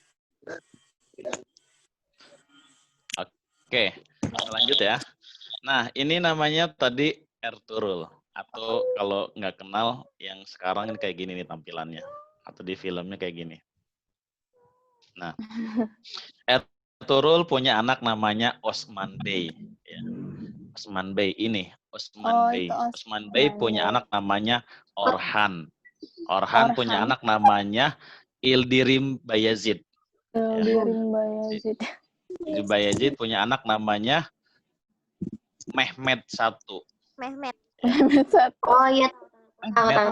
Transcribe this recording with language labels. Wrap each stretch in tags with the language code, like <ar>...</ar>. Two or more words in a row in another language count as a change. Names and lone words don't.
<id>Oke, lanjut ya. Nah, ini namanya tadi Ertuğrul. Atau kalau nggak kenal, yang sekarang ini kayak gini nih tampilannya. Atau di filmnya kayak gini. Nah, Ertuğrul punya anak namanya Osman Bey. Ya. Osman Bey ini, Osman Bey. Itu Osman Bey punya Bey. anak namanya Orhan. Orhan punya anak namanya Ildirim Bayazid. Ildirim Bayazid. Ildirim Bayazid punya anak namanya Mehmet I. Mehmet. Oh iya, tahu.</id>